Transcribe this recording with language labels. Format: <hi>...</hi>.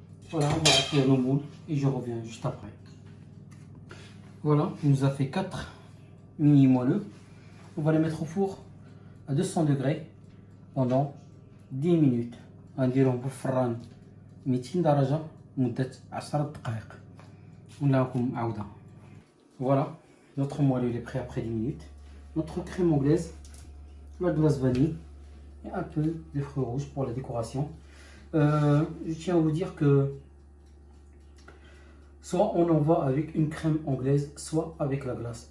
<fr>Voilà, on va faire nos moules et je reviens juste après. Voilà, il nous a fait 4 mini moelleux. On va les mettre au four à 200 degrés pendant 10 minutes.</fr> <ar>غنديروهم بالفران 200 درجة مدة 10 دقائق. ونلاقيكم عودة.</ar> <fr>Voilà, notre moelleux est prêt après 10 minutes. Notre crème anglaise, la glace vanille et un peu de fruits rouges pour la décoration. Je tiens à vous dire que soit on en va avec une crème anglaise, soit avec la glace.</fr>